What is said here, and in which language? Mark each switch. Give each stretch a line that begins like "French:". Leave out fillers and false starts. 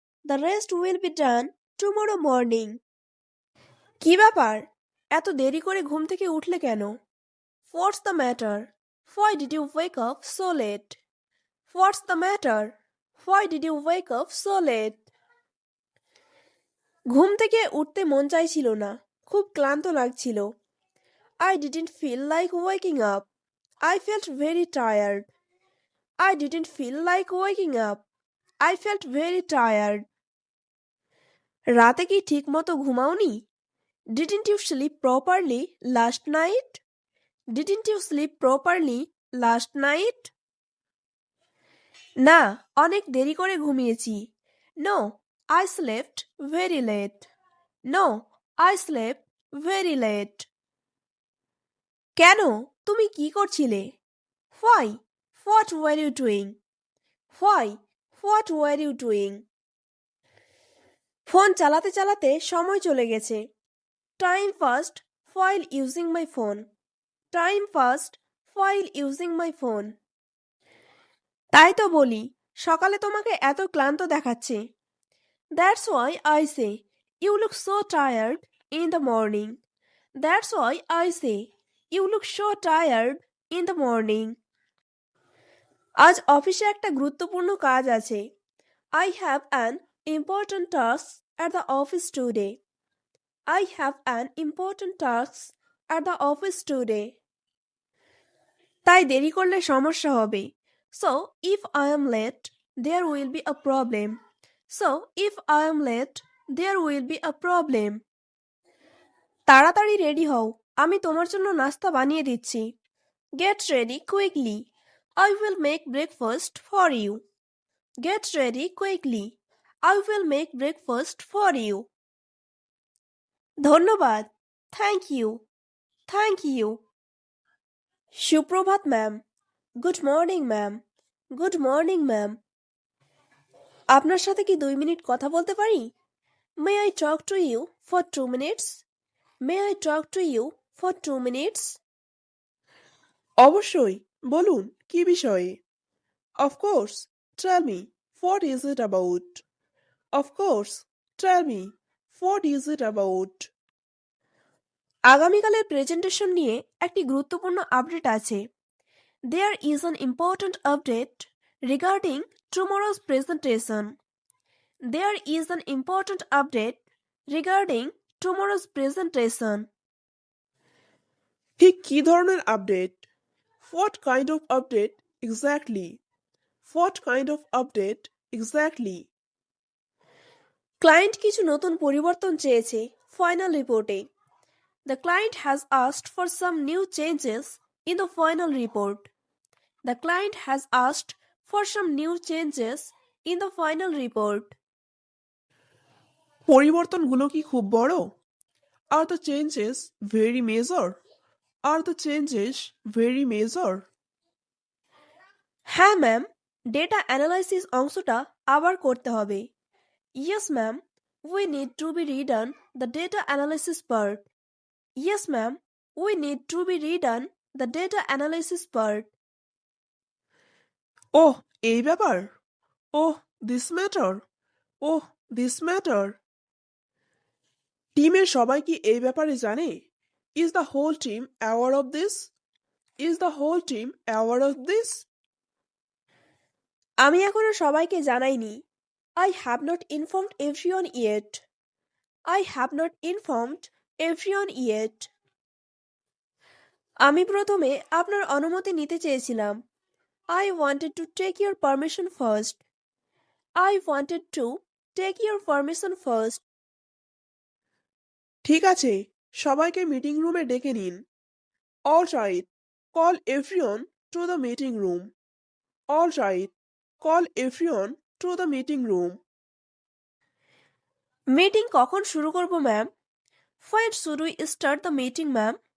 English: The rest will be done tomorrow morning.
Bangla: কি ব্যাপার? এত দেরি করে ঘুম থেকে উঠলে কেন?
English: What's the matter? Why did you wake up so late? What's the matter? Why did you wake up so late?
Bangla: ঘুম থেকে উঠতে মন চাইছিল না, খুব ক্লান্ত লাগছিল।
English: I didn't feel like waking up. I felt very tired. I didn't feel like waking up. I felt very tired.
Bangla: রাতে কি ঠিক মতো ঘুমাওনি?
English: Didn't you sleep properly last night? Didn't you sleep properly last night?
Bangla: না, অনেক দেরি করে ঘুমিয়েছি।
English: No, I slept very late. No, I slept very late.
Bangla: কেন? তুমি কি করছিলে?
English: Why? What were you doing? Why? What were you doing?
Bangla: Phone চালাতে চালাতে সময় চলে গেছে।
English: Time passed while using my phone. Time passed while using my phone.
Bangla: তাই তো বলি, সকালে তোমাকে এত ক্লান্ত দেখাচ্ছে।
English: That's why I say you look so tired in the morning. That's why I say you look so tired in the morning.
Bangla: আজ অফিসে একটা গুরুত্বপূর্ণ কাজ আছে।
English: I have an important task at the office today. I have an important task at the office today.
Bangla: তাই দেরি করলে সমস্যা হবে।
English: So if I am late, there will be a problem. So if I am late, there will be a problem.
Bangla: তাড়াতাড়ি ready হও, আমি তোমার জন্য নাস্তা বানিয়ে দিচ্ছি।
English: Get ready quickly. I will make breakfast for you. Get ready quickly. I will make breakfast for you.
Bangla: ধন্যবাদ।
English: Thank you. Thank you.
Bangla: সুপ্রভাত ma'am.
English: Good morning ma'am. Good morning ma'am.
Bangla: আপনার সাথে কি 2 মিনিট কথা বলতে পারি?
English: May I talk to you for 2 minutes? May I talk to you for 2 minutes?
Bangla: অবশ্যই, বলুন কি বিষয়ে?
English: Of course, tell me, what is it about? Of course, tell me, what is it about?
Bangla: আগামীকালের presentation নিয়ে একটি গুরুত্বপূর্ণ update আছে।
English: There is an important update regarding tomorrow's presentation. There is an important update regarding tomorrow's presentation.
Bangla: ঠিক কি ধরনের update?
English: What kind of update exactly? What kind of update exactly?
Bangla: Client কিছু নতুন পরিবর্তন চেয়েছে ফাইনাল রিপোর্টে।
English: The client has asked for some new changes in the final report. The client has asked for some new changes in the final report.
Bangla: পরিবর্তনগুলো কি খুব বড়?
English: Are the changes very major? Are the changes very major?
Bangla: হ্যাঁ ma'am, data analysis অংশটা আবার করতে হবে।
English: Yes ma'am, we need to be redone the data analysis part. Yes ma'am, we need to be redone the data analysis part.
Bangla: ওহ, এই ব্যাপার। ওহ,
English: This matter. Oh, this matter.
Bangla: টিমের সবাই কি এই ব্যাপারে জানে?
English: Is the whole team aware of this? Is the whole team aware of this?
Bangla: আমি এখনো সবাইকে জানাইনি।
English: I have not informed everyone yet. I have not informed everyone yet.
Bangla: আমি প্রথমে আপনার অনুমতি নিতে চেয়েছিলাম।
English: I wanted to take your permission first. I wanted to take your permission first.
Bangla: ঠিক আছে, সবাইকে মিটিং রুমে ডেকে নিন।
English: All right, call everyone to the meeting room. All right, call everyone to the meeting room.
Bangla: Meeting কখন শুরু করব ma'am?
English: When should we start the meeting ma'am?